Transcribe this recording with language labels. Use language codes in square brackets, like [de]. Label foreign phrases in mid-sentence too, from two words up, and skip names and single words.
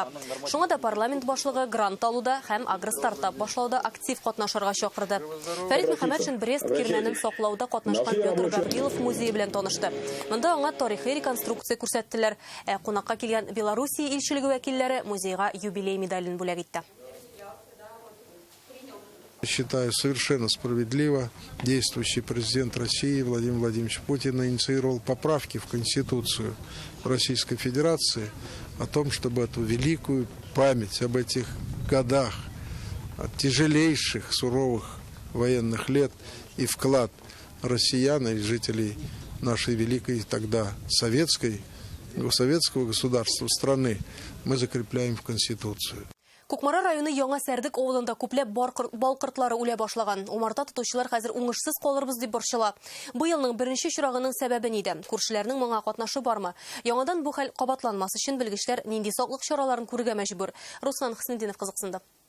[tt] Шуңа да парламент башлыгы грант алуда һәм агростартап башлауда актив катнашырга чакырды. Фәрит Мөхәммәтшин Брест кирмәнен саклауда катнашкан Петр Гаврилов музее белән танышты. Монда аңа тарихи реконструкция күрсәттеләр. Кунакка килгән Белоруссия илчелеге вәкилләре музейга юбилей медален бүләк итте. [ru] Считаю совершенно справедливо, действующий президент России Владимир Владимирович Путин инициировал поправки в Конституцию Российской Федерации о том, чтобы эту великую память об этих годах, от тяжелейших, суровых военных лет и вклад россиян и жителей нашей великой тогда советского государства, страны, мы закрепляем в Конституцию. [tt] Кукмара районы Яңа Сәрдек авылында күпләп балкыртлары үлә башлаган. Умарта тотучылар хәзер уңышсыз калырбыз дип борчыла. Бу елның беренче чирагының сәбәбе нидә? Күршеләрнең моңа катнашы бармы? Яңадан бу хәл кабатланмас өчен белгечләр нинди саклык чараларын күрергә мәҗбүр? Руслан Хөснетдинов кызыксынды.